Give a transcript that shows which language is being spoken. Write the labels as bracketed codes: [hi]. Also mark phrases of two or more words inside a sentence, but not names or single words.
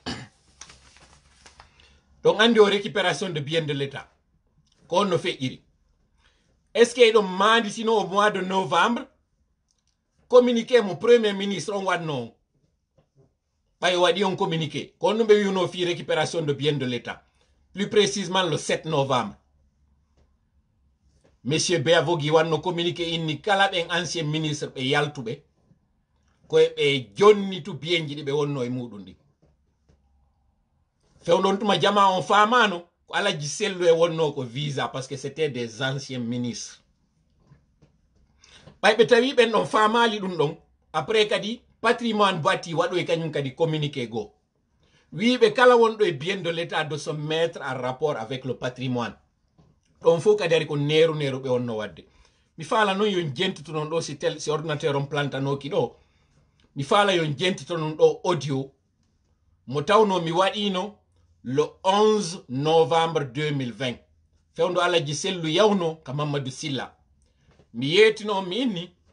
[ff] donc andi o [fr] récupération de biens de l'état [ff] ko on no feƴƴiri [fr] est ce que [ff] ɗum mandi sino [fr] au mois de novembre communiqué [ff] mo [fr] premier ministre [ff] on waɗno on ɓay waɗi on communiqué ko on ɗum ɓe wiwno fi [fr] récupération de biens de l'état plus précisément le 7 novembre monsieur Beavogi [ff] wanno communiqué inni kala ɓen [fr] ancien ministre [ff] ɓe yaltuɓe koye ɓe jonnitu bienji ɗi ɓe wonno e muɗum ɗi fewɗon tuma jama on famano ko Alaji Sellu e wonno ko visa [fr] parce que c'était des anciens ministres [ff] ɓay ɓe tawi ɓen ɗon famali ɗum ɗon après kadi [fr] patrimoine bâti [ff] waɗo e kañum kadi communiqué go wiɓe kala wonɗo e [fr] bien de l'état de se mettre en rapport avec le patrimoine [ff] ɗon fof kadi ari ko neru ɓe wonno wadde mi faala noon yon jentito non ɗo si ordinateur on plantanoki ɗo mi faala yon jentito non ɗo audio mo tawno mi waɗino [fr] le 11 novembre 2020 [ff] fewndo Alaji Sellu yawno ka Mamadou Silla mi yetino mi inni